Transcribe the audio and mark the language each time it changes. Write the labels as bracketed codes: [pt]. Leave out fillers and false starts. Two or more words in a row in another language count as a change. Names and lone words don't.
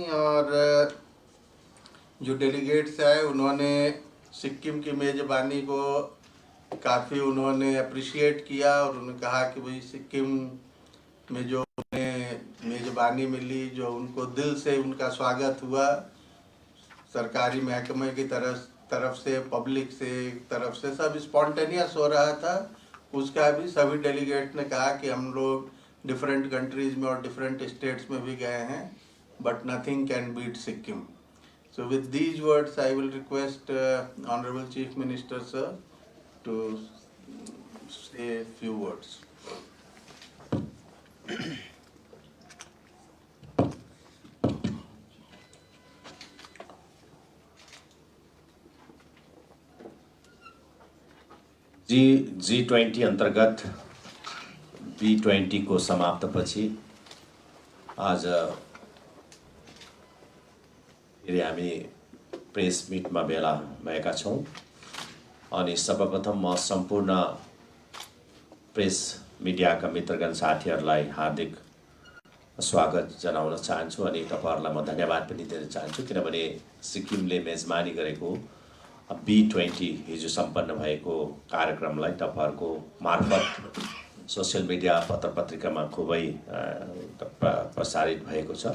[hi] और जो डेलीगेट्स आए उन्होंने सिक्किम की मेज़बानी को काफ़ी उन्होंने अप्रिशिएट किया और उन्होंने कहा कि भाई सिक्किम में जो उन्हें मेज़बानी मिली, जो उनको दिल से उनका स्वागत हुआ, सरकारी महकमे की तरफ से, पब्लिक से तरफ से, सब स्पॉन्टेनियस हो रहा था। उसका भी सभी डेलीगेट ने कहा कि हम लोग [en] different countries [hi] में और [en] different states [hi] में भी गए हैं, [en] but nothing can beat Sikkim. So with these words, I will request Honorable Chief Minister, sir, to say a few words. [ne] G20 अंतर्गत B20 को समाप्त पछि आज फेरि हामी प्रेस मिटमा भेला भएका छौँ। अनि सर्वप्रथम म सम्पूर्ण प्रेस मिडियाका मित्रगण साथीहरूलाई हार्दिक स्वागत जनाउन चाहन्छु अनि तपाईहरुलाई म धन्यवाद पनि दिन चाहन्छु, किनभने सिक्किमले मेजबानी गरेको B20 हिजो सम्पन्न भएको कार्यक्रमलाई तपाईहरुको मार्फत [en] social media, [ne] पत्र पत्रिकामा खुबै प्रसारित भएको छ।